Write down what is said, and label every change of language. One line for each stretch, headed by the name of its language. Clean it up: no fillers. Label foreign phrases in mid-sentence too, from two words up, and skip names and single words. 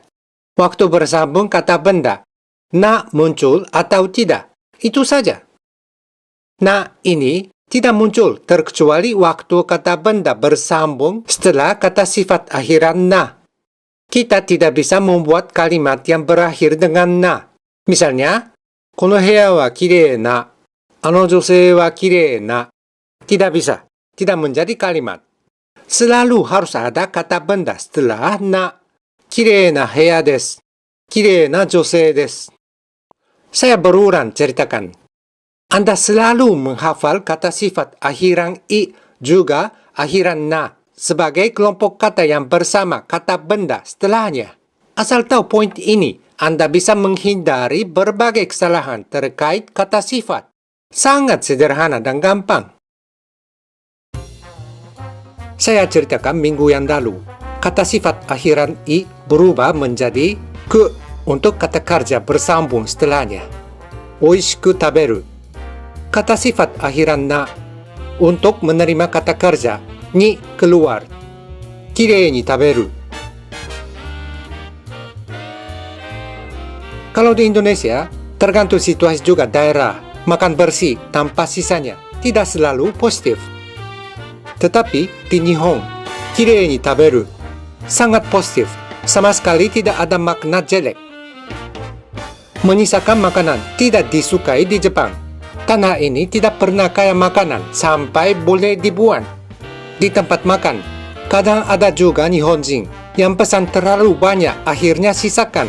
Indonesian: Waktu bersambung kata benda, na muncul atau tidak. Itu saja. Na ini tidak muncul terkecuali waktu kata benda bersambung setelah kata sifat akhiran na. Kita tidak bisa membuat kalimat yang berakhir dengan na. Misalnya,
Japanese: この部屋はきれいな。あの女性はきれいな.
Indonesian: Tidak bisa. Tidak menjadi kalimat. Selalu harus ada kata benda setelah na.
Japanese: きれいな部屋です。きれいな女性です.
Indonesian: Saya berulang ceritakan. Anda selalu menghafal kata sifat akhiran i juga akhiran na sebagai kelompok kata yang bersama kata benda setelahnya. Asal tahu poin ini, Anda bisa menghindari berbagai kesalahan terkait kata sifat. Sangat sederhana dan gampang. Saya ceritakan minggu yang lalu, kata sifat akhiran i berubah menjadi ke untuk kata kerja bersambung setelahnya.
Japanese: 美味しく食べる.
Indonesian: Kata sifat akhiran na untuk menerima kata kerja ni keluar.
Japanese: きれいに食べる.
Indonesian: Kalau di Indonesia, tergantung situasi juga daerah, makan bersih tanpa sisanya tidak selalu positif. Tetapi di Nihon,
Japanese: きれいに食べる
Indonesian: sangat positif, sama sekali tidak ada makna jelek. Menyisakan makanan tidak disukai di Jepang. Tanah ini tidak pernah kaya makanan sampai boleh dibuang. Di tempat makan, kadang ada juga Nihonjin yang pesan terlalu banyak akhirnya sisakan.